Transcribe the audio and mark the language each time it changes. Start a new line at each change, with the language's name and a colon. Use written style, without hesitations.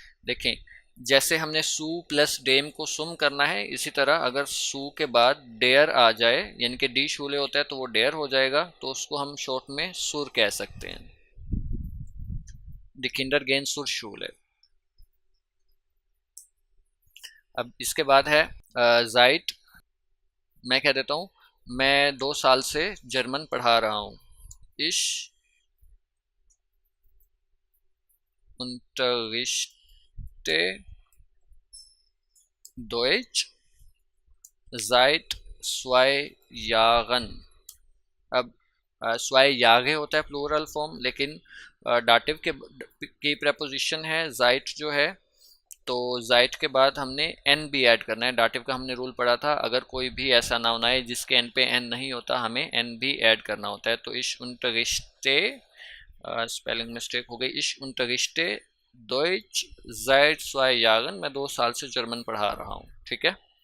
Hindi: देखें, जैसे हमने सू प्लस डेम को सुम करना है, इसी तरह अगर सू के बाद डेयर आ जाए, यानी कि डी शूले होता है तो वो डेयर हो जाएगा, तो उसको हम शॉर्ट में सुर कह सकते हैं।
German: द किंडर गेन सुर शूले।
Hindi: अब इसके बाद है जाइट। मैं कह देता हूँ, मैं 2 साल से जर्मन पढ़ा रहा हूँ।
German: इश unterrichte Deutsch seit 2 Jahren।
Hindi: अब स्वाय यागे होता है प्लूरल फॉर्म, लेकिन डाटिव के की प्रपोजिशन है जाइट जो है, तो जाइट के बाद हमने एन भी ऐड करना है। डाटिव का हमने रूल पढ़ा था, अगर कोई भी ऐसा नाउन आए जिसके एन पे एन नहीं होता, हमें एन भी ऐड करना होता है। तो
German: इश unterrichte,
Hindi: स्पेलिंग मिस्टेक हो गई,
German: इश unterrichte Deutsch seit 2 Jahren,
Hindi: मैं 2 साल से जर्मन पढ़ा रहा हूँ। ठीक है।